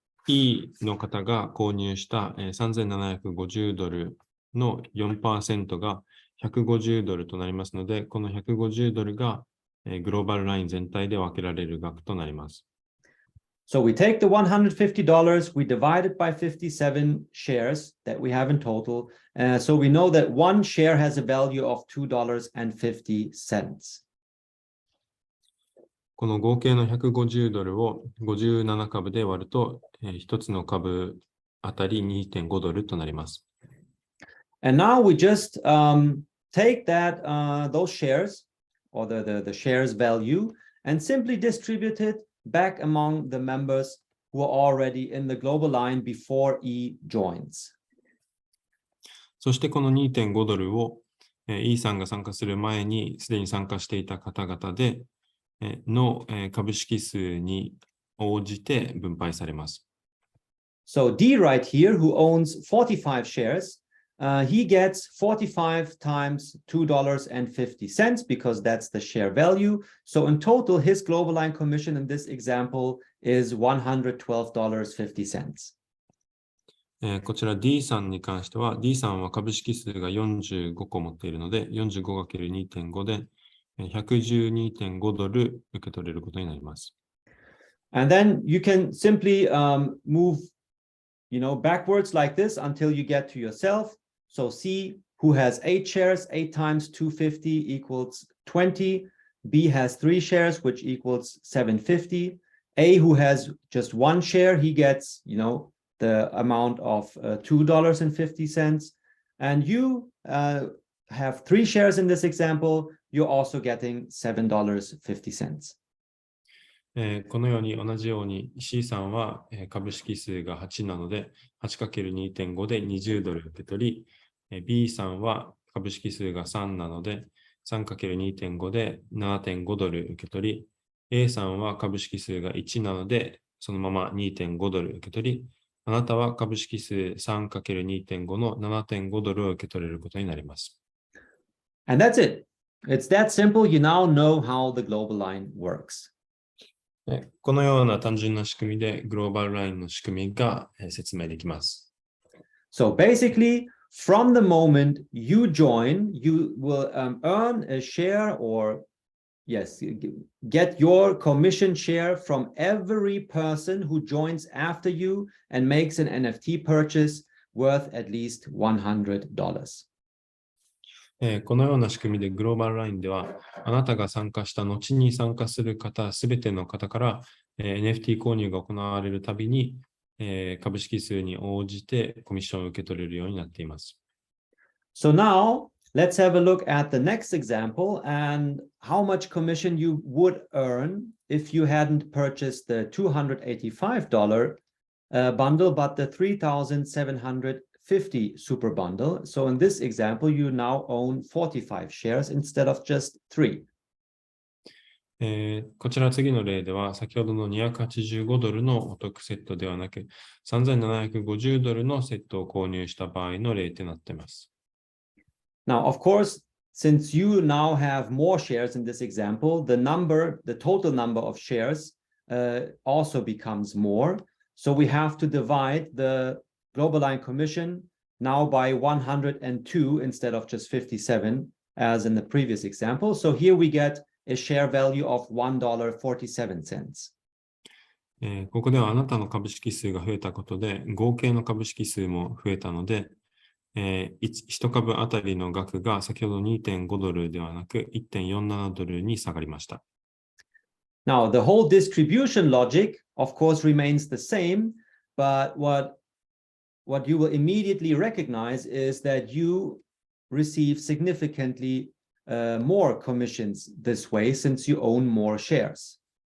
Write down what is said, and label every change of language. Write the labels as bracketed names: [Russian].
[Japanese] E の方が購入した$3,750の 4% が$150となりますので、この$150がグローバルライン全体で分けられる額となります。 [English] So we take the $150, we divide it by 57 shares that we have in total. So we know that one share has a value of $2.50. [Japanese] この合計の$150を57株で割ると、1つの株あたり$2.5となります。 [English] And now we just take those shares or the shares value and simply distribute it back among the members who are already in the global line before E joins. [Japanese] そしてこの$2.5を E さんが参加する前にすでに参加していた方々での株式数に応じて分配されます。 [English] So D right here, who owns 45 shares, he gets 45 times $2.50 because that's the share value. So in total, his global line commission in this example is $112.50. [Japanese] こちら D さんに関しては、D さんは株式数が45個持っているので、45×2.5 で$112.5受け取れることになります。 [English] And then you can simply move, backwards like this until you get to yourself. So C, who has 8 shares, 8 times 250 equals 20. B has 3 shares, which equals 750. A, who has just 1 share, he gets, the amount of $2.50. And you have 3 shares in this example, you're also getting $7.50. [Japanese] このように同じように C さんは株式数が8なので 8×2.5 で$20受け取り、B さんは株式数が3なので 3×2.5 で$7.5受け取り、A さんは株式数が1なのでそのまま$2.5受け取り、あなたは株式数 3×2.5 の$7.5を受け取れることになります。 [English] And that's it. It's that simple. You now know how the global line works. [Japanese] このような単純な仕組みでグローバルラインの仕組みが説明できます。 [English] So basically, from the moment you join, you will earn a share or get your commission share from every person who joins after you and makes an NFT purchase worth at least $100. [Japanese] このような仕組みでグローバルラインでは、あなたが参加した後に参加する方、すべての方から、NFT 購入が行われるたびに、株式数に応じてコミッションを受け取れるようになっています。 [English] So now, let's have a look at the next example and how much commission you would earn if you hadn't purchased the $285 bundle, but the $3,750 super bundle. So in this example, you now own 45 shares instead of just 3. [Japanese] こちら次の例では、先ほどの$285のお得セットではなく、$3,750のセットを購入した場合の例となっています。 [English] Now, of course, since you now have more shares in this example, the total number of shares also becomes more. So we have to divide the global line commission now by 102 instead of just 57 as in the previous example. So here we get a share value of $1.47. [Japanese] ここではあなたの株式数が増えたことで合計の株式数も増えたので、1株あたりの額が先ほど$2.5ではなく$1.47に下がりました。 [English] Now, the whole distribution logic, of course, remains the same, but what you will immediately recognize is that you receive significantly more commissions this way since you own more shares.